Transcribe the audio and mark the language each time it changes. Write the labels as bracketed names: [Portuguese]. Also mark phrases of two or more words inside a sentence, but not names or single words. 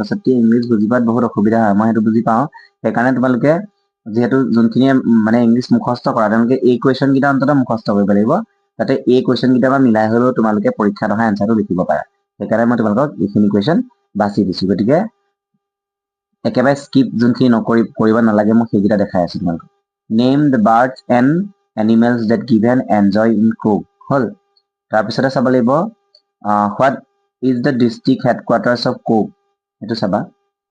[Assamese] ছাত্ৰী ইংলিশ বুজিবাত বহুত অসুবিধা হয় মই হেতু বুজি পাওঁ সেইকাৰণে তোমালকে যেহেতু যোনখিনি মানে ইংলিশ মুখস্থ কৰা তেওঁলোকে এই কোৱেশ্চন কিটা অন্তত মুখস্থ কৰিব লাগিব তাতে এই কোৱেশ্চন কিটা বা মিলাই হলেও তোমালকে পৰীক্ষাত অহা আনসাৰটো লিখিব পাৰা সেইকাৰণে মই তোমালকক এইখিনি কোৱেশ্চন বাছি দিছো গতিকে একেবাৰে স্কিপ যোনখিনি কৰিব নালাগে মই সেইকিটা দেখাই আছো তোমালক [English] name the birds and animals that give and enjoy in Krug [Assamese] হল তাৰপিছতে চাব লাগিব [English] what is the district headquarters of Krug [Assamese] এটো চাবা